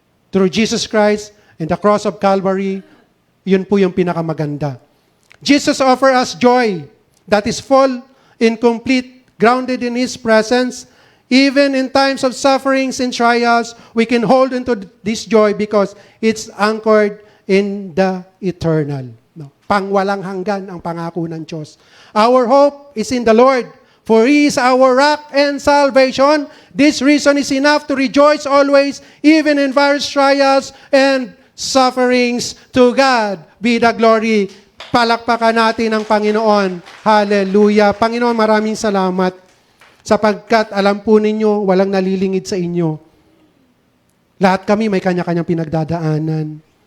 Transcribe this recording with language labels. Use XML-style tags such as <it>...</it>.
<en>Through Jesus Christ and the cross of Calvary,</en> <tl>yun po yung pinakamaganda.</tl> <en>Jesus offers us joy that is full, incomplete, grounded in His presence. Even in times of sufferings and trials, we can hold into this joy because it's anchored in the eternal. No?</en> <tl>Pangwalang hanggan ang pangako ng Diyos.</tl> <en>Our hope is in the Lord, for He is our rock and salvation. This reason is enough to rejoice always, even in various trials and sufferings. To God be the glory.</en> <tl>Palakpakan natin ang Panginoon. Hallelujah. Panginoon, maraming salamat sapagkat alam po ninyo, walang nalilingid sa inyo. Lahat kami may kanya-kanyang pinagdadaanan.</tl>